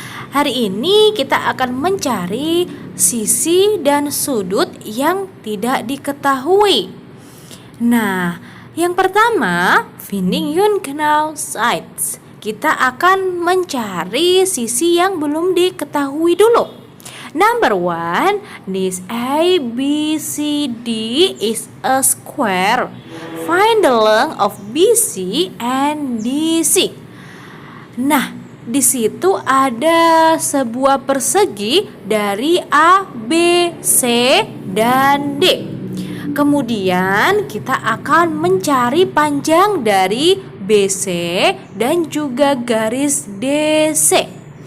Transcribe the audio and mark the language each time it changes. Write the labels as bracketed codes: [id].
[id] Hari ini kita akan mencari sisi dan sudut yang tidak diketahui. Nah, yang pertama, [en] finding unknown sides. [id] Kita akan mencari sisi yang belum diketahui dulu. [en] Number 1, this ABCD is a square. Find the length of BC and DC. [id] Nah, di situ ada sebuah persegi dari A, B, C, dan D. Kemudian kita akan mencari panjang dari BC dan juga garis DC.